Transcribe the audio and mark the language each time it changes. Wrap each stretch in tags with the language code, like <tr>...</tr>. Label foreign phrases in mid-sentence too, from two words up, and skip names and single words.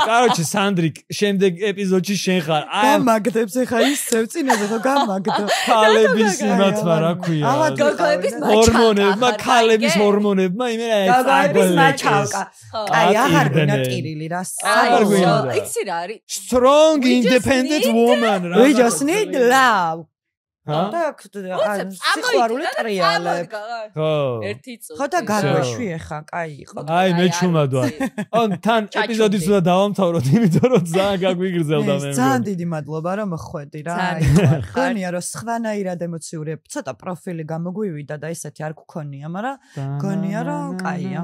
<ka>კაროჩე სანდრიკ, შემდეგ ეპიზოდში შენ ხარ. გამაგდებს ეხლა ისევ წინაზე ხო გამაგდო. ქალების იმათმა რა ქვია. გოგოების ჰორმონებმა, ქალების ჰორმონებმა იმენა გოგოების მაჩალკა. აი აღარ გვინდა ტირილი რა. აღარ გვინდა. იცი რა არის?</ka> <en>Strong independent woman. We just need love.</en> <ka>და სიყვარული ტრიალებ. ხო. ერთი წუთი. ხო და გარკვეში ეხა, კაი იყო. აი მე ჩუმად ვარ. ან თან ეპიზოდიც უნდა დავამთავროთ, იმიტომ რომ ძალიან გაგვიგრძელდა მე. ძალიან დიდი მადლობა რომ ხვედი რა. გონია რომ სხვანაირად ემოციური, ცოტა პროფილი გამოგვივიდა და ესეთი არ გქონია, მაგრამ გონია რომ კაია.</ka>